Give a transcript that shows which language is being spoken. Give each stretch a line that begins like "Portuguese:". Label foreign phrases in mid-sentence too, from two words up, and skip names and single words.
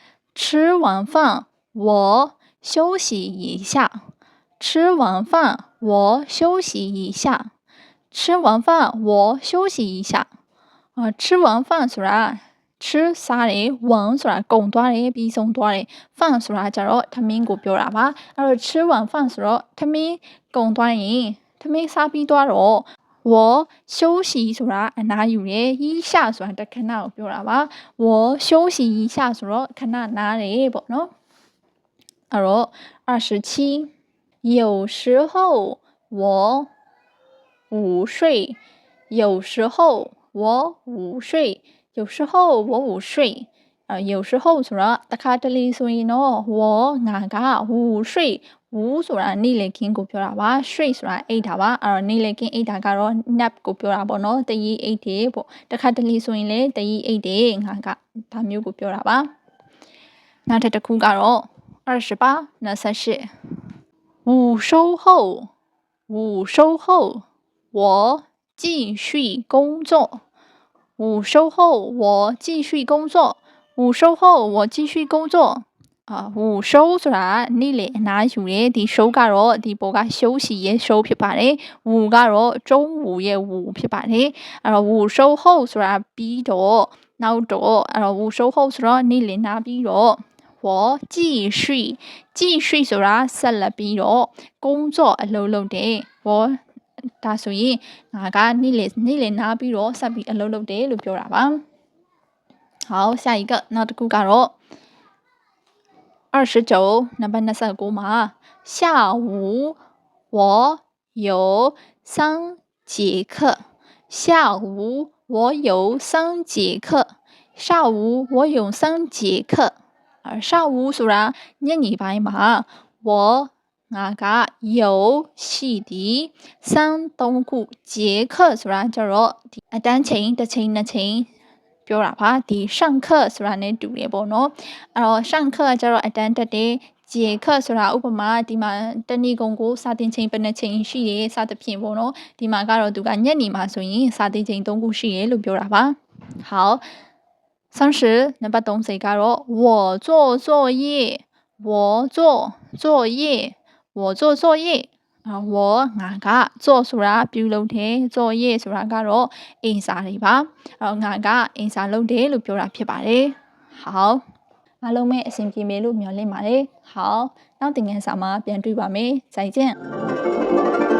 Chinese: 我休息一下吃完饭我休息一下吃完饭我休息一下吃完饭
Burmese: ဆိုတာ吃စားတယ်完ဆိုတာကုန်သွားတယ်ပြီးဆုံးသွားတယ်饭ဆိုတာကြတော့ထမင်းကိုပြောတာ ပါအဲ့တော့
Chinese: 吃完饭
Burmese: ဆိုတော့ထမင်းကုန်သွားရင်ထမင်းစားပြီးသွားတော့
Chinese: 我休息
Burmese: ဆိုတာအနားယူတယ်一下ဆိုတာတခဏကိုပြောတာပါ
Chinese: 我休息一下
Burmese: ဆိုတော့ခဏနားတယ်ပေါ့နော်အဲ့တော့27
Chinese: 有时候我午睡有时候我午睡有时候我午睡有时候
Burmese: ဆိုတော့တခါတလေဆိုရင်တော့我ငါက午睡午ဆိုတာနေ့လည်ခင်းကိုပြောတာပါ睡ဆိုတာအိတ်တာပါအဲ့တော့နေ့လည်ခင်းအိတ်တာကတော့ nap ကိုပြောတာပေါ့နော်တရီအိတ်တယ်ပေါ့တခါတလေဆိုရင်လည်းတရီအိတ်တယ်ငါကဒါမျိုးကိုပြောတာပါနောက်တစ်ခုကတော့28
Chinese: 午收后我继续工作午收后我继续工作午收后我继续工作午收
Burmese: ဆိုတာနေ့လေအနား ယူတယ်ဒီ收ကတော့ဒီပေါ်က休息ရဲ့收ဖြစ်ပါတယ်午ကတော့中午ရဲ့午ဖြစ်ပါတယ်အဲ့တော့
Chinese: 午收后
Burmese: ဆိုတာပြီးတော့နောက်တော့အဲ့တော့
Chinese: 午收后
Burmese: ဆိုတော့နေ့လေနားပြီးတော့
Chinese: 我继续
Burmese: ဆိုတာဆက်လက်ပြီးတော့工作အလုပ်လုပ်တယ်我ဒါဆိုရင်ငါကနေ့လေနားပြီးတော့ဆက်ပြီးအလုပ်လုပ်တယ်လို့ပြောတာပါ好
Chinese: 下一个
Burmese: နောက်တစ်ခုကတော့ 29နံပါတ်29မှာ
Chinese: 下午我有3节课下午我有3节课下午我有3节课下午ဆိုတာညနေပိုင်းမှာ我ငါက有
Burmese: ရှိသည်3ခု 节课ဆိုတာကျတော့ဒီအတန်းချိန်တစ်ချိန်နှစ်ချိန်ပြောတာပါဒီ上课ဆိုတာနဲ့တူတယ်ပေါ့နော်အဲ့တော့上课ကျတော့အတန်းတက်တယ်节课ဆိုတာဥပမာဒီမှာတနေ့ကုန်ကိုစာသင်ချိန်ဘယ်နှချိန်ရှိတယ်စသဖြင့်ပေါ့နော်ဒီမှာကတော့သူကညနေမှာဆိုရင်စာသင်ချိန်3ခုရှိတယ်လို့ပြောတာပါ好30နံပါတ်30ကတော့
Chinese: 我做作业我做作业
Burmese: 我ငါက做ဆိုတာပြုလုပ်တယ်作业ဆိုတာကတော့အိမ်စာတွေပါအဲ့တော့ငါကအိမ်စာလုပ်တယ်လို့ပြောတာဖြစ်ပါတယ်好အားလုံးပဲအဆင်ပြေမယ်လို့မျှော်လင့်ပါတယ်好နောက်သင်ခန်းစာမှာပြန်တွေ့ပါမယ်再见